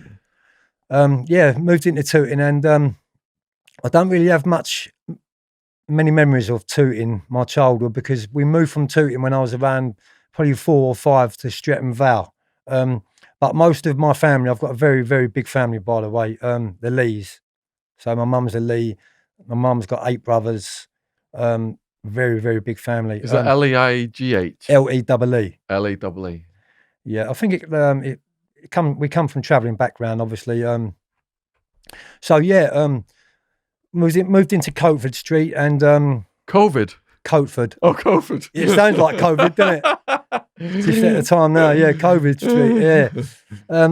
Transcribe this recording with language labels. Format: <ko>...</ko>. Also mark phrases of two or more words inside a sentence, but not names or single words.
<en>Yeah, moved into Tooting, and I don't really have many memories of Tooting, my childhood, because we moved from Tooting when I was around probably 4 or 5 to Streatham Vale. But most of my family, I've got a very, very big family, by the way, the Lees. So my mum's a Lee. My mum's got 8 brothers. Very, very big family. Is that L-E-I-G-H? L-E-E-E. L-E-E-E. Yeah, I think we come from travelling background, obviously. So yeah, moved into Coatford Street and Coatford. Oh, Coatford. It sounds like COVID, doesn't it? Just at the time now, yeah, Coatford Street, yeah.</en>